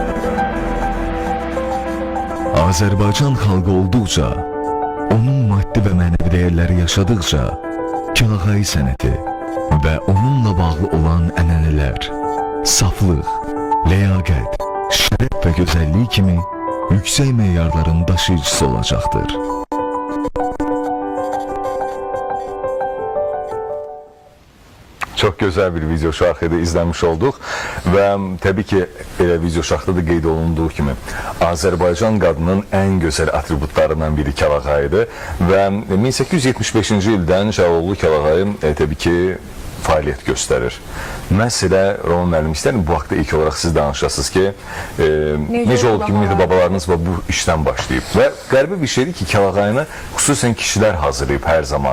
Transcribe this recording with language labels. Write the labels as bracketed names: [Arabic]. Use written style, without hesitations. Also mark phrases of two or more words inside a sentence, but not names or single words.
[Azerbaijani] Azərbaycan xalqı olduqca, onun maddi və mənəvi dəyərləri yaşadıqca, Kəlağayı sənəti və onunla bağlı olan ənənələr, saflıq, ləyaqət, şərəf və gözəllik kimi yüksək meyarların daşıyıcısı olacaqdır. [Turkish] Çok güzel bir video şarkıda izlemiş olduk ve tabii ki video şarkıda da [Azerbaijani] qeyd olunduğu kimi Azərbaycan qadının [Turkish] en güzel atributlarından biri Kəlağayıdır ve [Azerbaijani] 1875-ci ildən Cəlaloğlu Kəlağayı tabii ki fəaliyyət göstərir. Məsələ Roman müəllim istəyirəm bu haqda ilk olaraq siz danışasınız ki necə olub ki ümumiyyətlə babalarınız bu işdən başlayıb və qəribə bir şeydir ki Kəlağayını xüsusən kişilər hazırlayıb hər zaman.